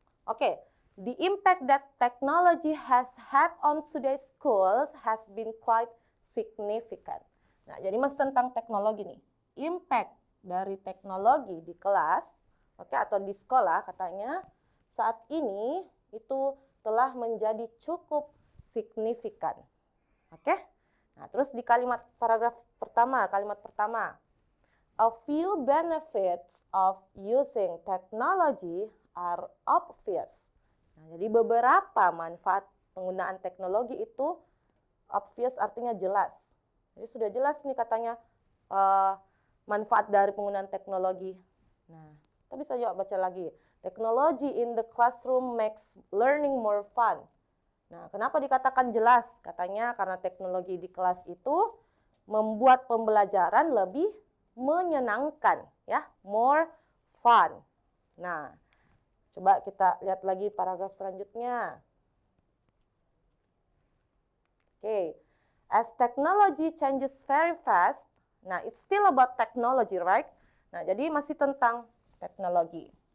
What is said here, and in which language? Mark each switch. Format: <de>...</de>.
<en>Oke, the impact that technology has had on today's schools has been quite significant.</en> <id>Nah, jadi masih tentang teknologi nih. Impact dari teknologi di kelas, oke, atau di sekolah katanya saat ini itu telah menjadi cukup signifikan. Oke? Nah, terus di kalimat kalimat pertama.</id> <en>A few benefits of using technology are obvious.</en> <id>Nah, jadi beberapa manfaat penggunaan teknologi itu obvious artinya jelas. Jadi sudah jelas nih katanya manfaat dari penggunaan teknologi. Nah, kita bisa juga baca lagi.</id> <en>Technology in the classroom makes learning more fun.</en> <id>Nah, kenapa dikatakan jelas? Katanya karena teknologi di kelas itu membuat pembelajaran lebih menyenangkan, ya,</id> <en>more fun.</en> <id>Nah, coba kita lihat lagi paragraf selanjutnya.</id> <en>Oke, as technology changes very fast, nah it's still about technology, right?</en> <id>Nah, jadi masih tentang teknologi.</id>